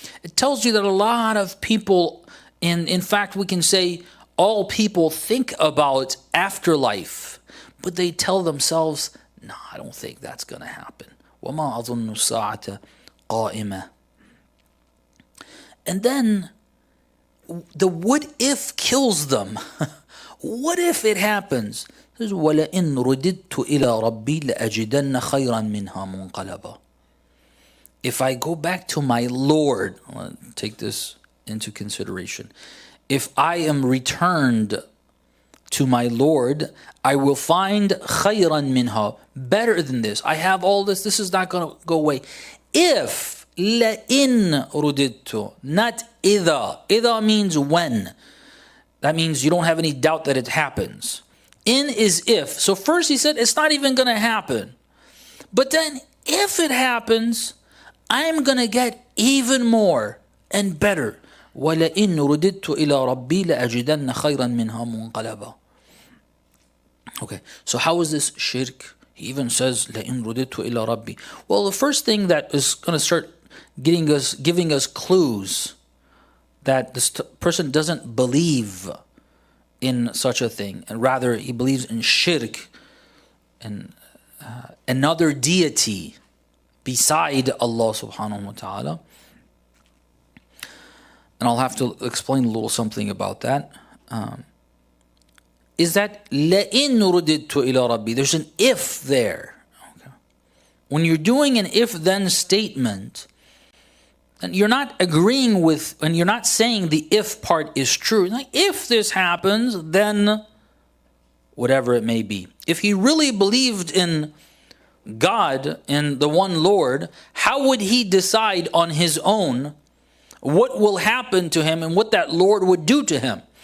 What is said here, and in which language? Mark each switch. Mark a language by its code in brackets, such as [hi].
[en] It tells you that a lot of people, and in fact we can say all people, think about afterlife, but they tell themselves, no, I don't think that's going to happen. [ar] وَمَا أَظُنُّ السَّاعَةَ قَائِمَةً. [en] And then the what if kills them. What if it happens? It says, [ar] وَلَئِن رُدِدْتُ إِلَىٰ رَبِّي لَأَجِدَنَّ خَيْرًا مِنْهَا مُنْقَلَبًا. [en] If I go back to my Lord, take this into consideration. If I am returned to my Lord, I will find [ar] خَيْرًا مِنْهَا, [en] better than this. I have all this. This is not going to go away. If [ar] لَإِن رُدِدْتُ, [en] not [ar] إِذَا. إِذَا [en] means when. That means you don't have any doubt that it happens. In is if. So first he said it's not even going to happen. But then if it happens, I'm going to get even more and better. [ar] وَلَئِن رُدِدْتُ إِلَىٰ رَبِّي لَأَجِدَنَّ خَيْرًا مِنْهَا مُنْقَلَبًا. [en] Okay, so how is this shirk? He even says, [ar] لَإِن رُدِدْتُ إِلَىٰ رَبِّي. [en] Well, the first thing that is going to start giving us clues that this person doesn't believe in such a thing, and rather he believes in shirk and another deity beside Allah subhanahu wa ta'ala. And I'll have to explain a little something about that. Is that [ar] لَإِن رُدِدْتُ إِلَىٰ رَبِّي. [en] There's an if there. Okay. When you're doing an if-then statement, and you're not agreeing with, and you're not saying the if part is true. Like, if this happens, then whatever it may be. If he really believed in God, in the one Lord, how would he decide on his own what will happen to him and what that Lord would do to him?